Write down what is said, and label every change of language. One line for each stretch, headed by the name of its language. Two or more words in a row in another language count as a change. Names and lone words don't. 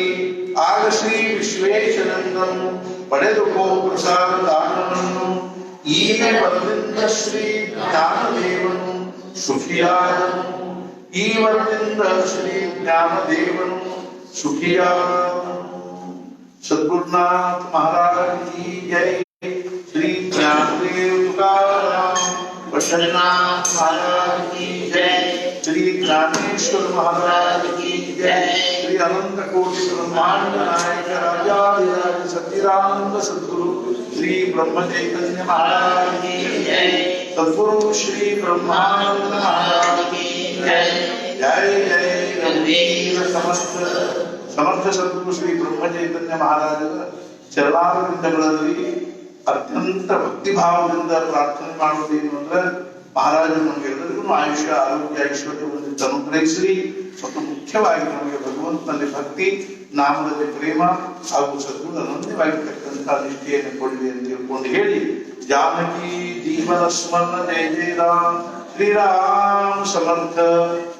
Kannada: ಆಗ ಶ್ರೀ ವಿಶ್ವೇಶ್ವರನನ್ನು ಪಡೆದುಕೋ ಪ್ರಸಾದ ದಾನವನ್ನು. ಈ ವರದಿಂದ ಶ್ರೀ ಜ್ಞಾನದೇವನು ಸುಖಿಯಾದನು. ಈ ವರದಿಂದ ಶ್ರೀ ಜ್ಞಾನದೇವನು ಸುಖಿಯಾದನು.
Hindi: सद्गुरुनाथ महाराज की जय. श्री ज्ञानदेव तुकाराम वचननाथ महाराज की जय. श्री ज्ञानेश्वर महाराज की जय. श्री अनंत कोटि ब्रह्मांड नायक राजाधिराज सच्चिदानंद सद्गुरु श्री ब्रह्म चैतन्य महाराज की जय. सद्गुरु श्री ब्रह्मानंद महाराज की जय.
Marathi: जय जय रघुवीर समर्थ
Kannada: ಸಮರ್ಥ ಸದ್ಗುರು ಶ್ರೀ ಬ್ರಹ್ಮ ಚೈತನ್ಯ ಮಹಾರಾಜರ ಚರಣಾರವಿಂದಗಳಲ್ಲಿ ಅತ್ಯಂತ ಭಕ್ತಿಭಾವದಿಂದ ಪ್ರಾರ್ಥನೆ ಮಾಡುವುದೇನು ಅಂದ್ರೆ ಮಹಾರಾಜರು ನಮಗೆಲ್ಲರಿಗೂ ಆಯುಷ್ಯ ಆರೋಗ್ಯ ಐಶ್ವರ್ಯವನ್ನು ಅನುಗ್ರಹಿಸಲಿ ಮತ್ತು ಮುಖ್ಯವಾಗಿ ನಮಗೆ ಭಗವಂತನಲ್ಲಿ ಭಕ್ತಿ ನಾಮದಲ್ಲಿ ಪ್ರೇಮ ಹಾಗೂ ಸದ್ಗುರು ಅನನ್ಯವಾಗಿರ್ತಕ್ಕಂಥ ನಿಷ್ಠೆಯನ್ನು ಕೊಡಲಿ ಅಂತ ತಿಳ್ಕೊಂಡು ಹೇಳಿ ಜಾನಕಿ ಜೀವನ ಸ್ಮರಣ ಜಯ ಜಯ ರಾಮ್ ಶ್ರೀರಾಮ್ ಸಮರ್ಥ.